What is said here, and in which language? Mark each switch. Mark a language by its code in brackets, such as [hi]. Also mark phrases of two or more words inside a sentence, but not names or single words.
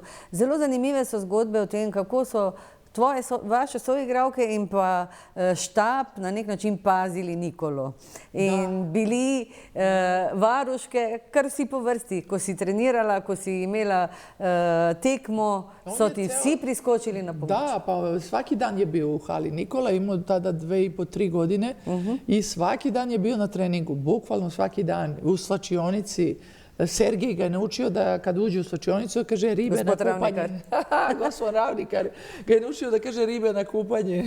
[sl] Zelo zanimive so zgodbe o tem, kako so vaše soigralke in pa štab na nek način pazili Nikolo. In bili varuške kar vsi po vrsti. Ko si trenirala, ko si imela tekmo, so ti vsi priskočili na pomoč. [sr] Da, pa svaki dan je bio u hali. Nikola imao tada 2,5-3 godine i svaki dan je bio na treningu. Bukvalno svaki dan u slačionici. Sergij ga je naučio da kad uđe u slačionicu kaže ribe na kupanje. Gospod Ravnikar ga je naučio da kaže ribe na kupanje.